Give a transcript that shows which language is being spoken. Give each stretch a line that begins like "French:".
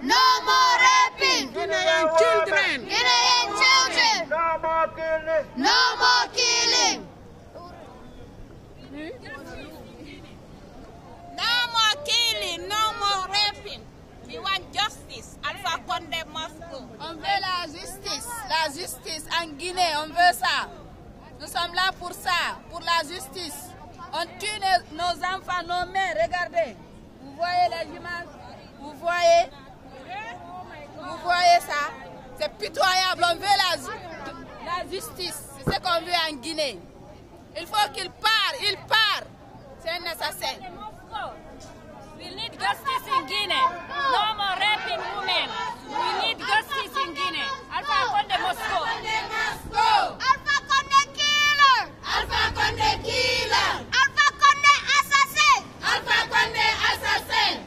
English: No more raping. Guinean children. Guinean children. No more killing. No more killing. No more killing, no more raping. We want justice. Alpha Condé must go.
French: On veut la justice en Guinée, on veut ça. Nous sommes là pour ça, pour la justice. On tue nos enfants, nos mères, regardez. Vous voyez les images? Vous voyez ça? C'est pitoyable, on veut la justice. C'est ce qu'on veut en Guinée. Il faut qu'il parte, il part. C'est un assassin.
English: We need justice in Guinea. No more raping women. We need justice in Guinea. Alpha Condé must go. Alpha Condé killer. Alpha Condé killer. Alpha Condé assassin. Alpha Condé assassin.